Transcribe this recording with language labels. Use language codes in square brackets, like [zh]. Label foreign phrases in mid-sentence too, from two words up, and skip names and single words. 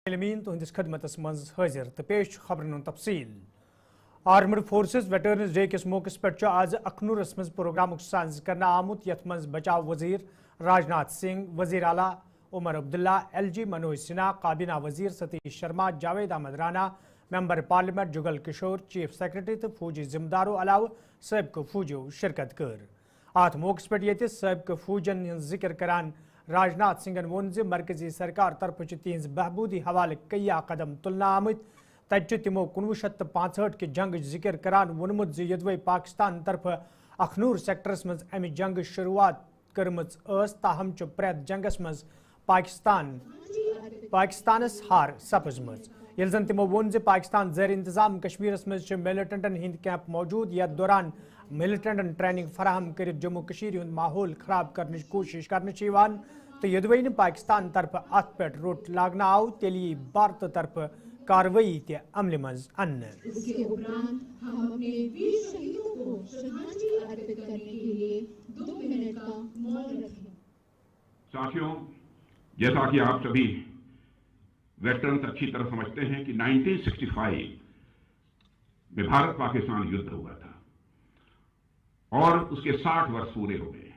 [ks] तुहंदिस खदमतस मज हाजिर तो पेश खबरन तफसील। आर्मड फोर्सेस वेटरनस डे किस मौके पे आज अखनूरस मज प्रोग्राम साज करना आमुत यथ मज बचाव वजीर राजनाथ सिंह, वजीर आला उमर अब्दुल्ला, LG मनोज सिन्हा, काबीना वजीर सतीश शर्मा, जावेद अहमद राना, [en] Member Parliament [ks] जुगल किशोर, [en] Chief Secretary [ks] तो फौजी जिम्मेदारों अलाव सबक फौजियों शिरकत कर। अत मौके पे सबक फौजन जिक्र करान राजनाथ सिंह वोन मरकजी सरकार तरफ तिहज बहबूदी हवाले कया कदम तुलना आमत तब तमो 1965 के जंग जिक्र करान वोनमुत यदवे पाकिस्तान तरफ अखनूर सेक्टरस मज अमि जंग शुरुआत कर्मच ताहम प्रेत जंगस मज पाकिस्तानस हार सपजमज। ये जन तमो वोन पाकिस्तान ज़ेर इंतजाम कश्मीरस मज मिलिटेंटन हिंद कैंप मौजूद यथ दौरान मिलिटेंटन ट्रेनिंग फराहम कर जम्मू कशीर हुंद माहौल खराब करने कोशिश कर तो यदवे पाकिस्तान तरफ अत पे रोट लागना आव तेली भारत तरफ कार्रवाई ते अमल मज अन्न। [hi] साथियों, जैसा कि आप सभी वेटरन्स अच्छी तरह समझते हैं कि 1965 में भारत पाकिस्तान युद्ध हुआ था और उसके 60 वर्ष पूरे हो गए।